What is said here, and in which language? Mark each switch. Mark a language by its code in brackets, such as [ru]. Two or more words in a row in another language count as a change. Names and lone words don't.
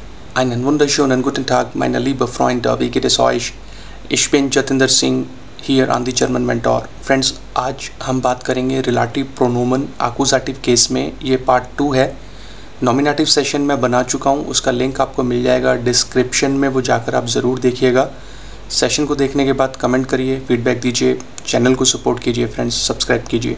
[de] Einen wunderschönen guten Tag, meine liebe Freunde, wie geht es euch? Ich bin [en] Jatinder Singh here on the German Mentor. [hi] फ्रेंड्स, आज हम बात करेंगे [de] Relativ Pronomen Akkusativ [hi] केस में। ये पार्ट 2 है। [en] nominative session [hi] में बना चुका हूँ, उसका लिंक आपको मिल जाएगा डिस्क्रिप्शन में, वो जाकर आप ज़रूर देखिएगा। सेशन को देखने के बाद कमेंट करिए, फीडबैक दीजिए, चैनल को सपोर्ट कीजिए फ्रेंड्स, सब्सक्राइब कीजिए।